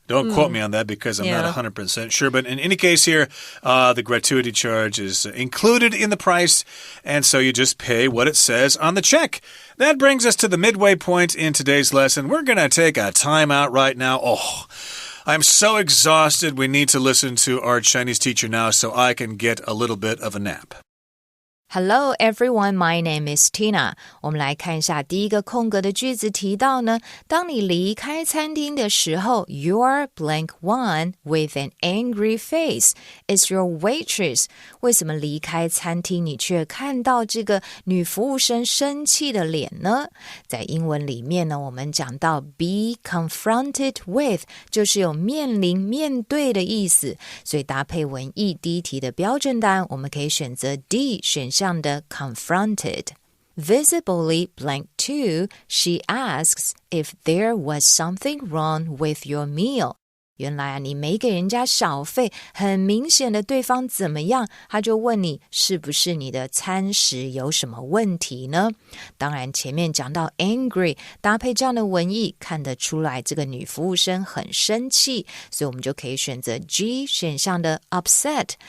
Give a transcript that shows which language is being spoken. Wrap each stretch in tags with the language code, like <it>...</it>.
<en>Don't quote me on that because I'm not 100% sure. But in any case here, the gratuity charge is included in the price, and so you just pay what it says on the check. That brings us to the midway point in today's lesson. We're going to take a time out right now. Oh, I'm so exhausted. We need to listen to our Chinese teacher now so I can get a little bit of a nap. Hello everyone, my name is Tina.</en> <zh>我们来看一下第一个空格的句子提到呢，当你离开餐厅的时候</zh> <en>You're blank one with an angry face. It's your waitress.</en> <zh>为什么离开餐厅你却看到这个女服务生生气的脸呢？在英文里面呢，我们讲到 be confronted with 就是有面临面对的意思，所以搭配文意第一题的标准答案我们可以选择 D 选项的 confronted.</zh> <en>Visibly blank 2, she asks if there was something wrong with your meal.</en> <zh>原来你没给人家小费，很明显的对方怎么样，他就问你是不是你的餐食有什么问题呢？当然前面讲到 angry 搭配这样的文意看得出来这个女服务生很生气，所以我们就可以选择 G 选项的 upset。</zh>